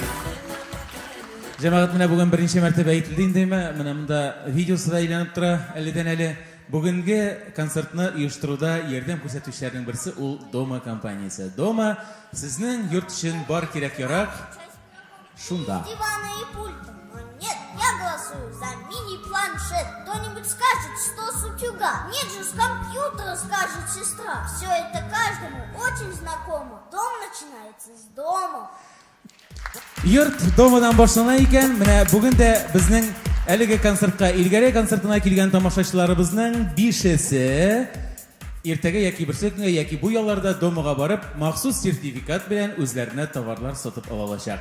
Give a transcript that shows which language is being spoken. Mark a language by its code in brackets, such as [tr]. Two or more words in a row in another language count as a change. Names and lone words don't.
[tt] Җәмәгать, менә бүген беренче мәртәбә әйтелде инде, менә монда видеосы да әйләнеп тора, әледән-әле. Бүгенге концертны оештыруда ярдәм күрсәтүчеләрнең берсе ул Дома компаниясе. Дома сезнең йорт өчен бар кирәк-ярак шунда. [ru] Дивана и пульта. Но нет, я голосую за мини-планшет. Кто-нибудь скажет, что с утюга. Нет же, с компьютера, скажет сестра. Все это каждому очень знакомо. Дом начинается с дома. [tt] Йорт Домадан башлана икән. Менә бүген дә безнең әлеге концертка, Илгәрәй концертына килгән тамашачыларыбызның 5-се иртәгә яки берсе көнгә яки бу ялларда Домага барып, махсус сертификат белән үзләренә товарлар сатып ала алачак.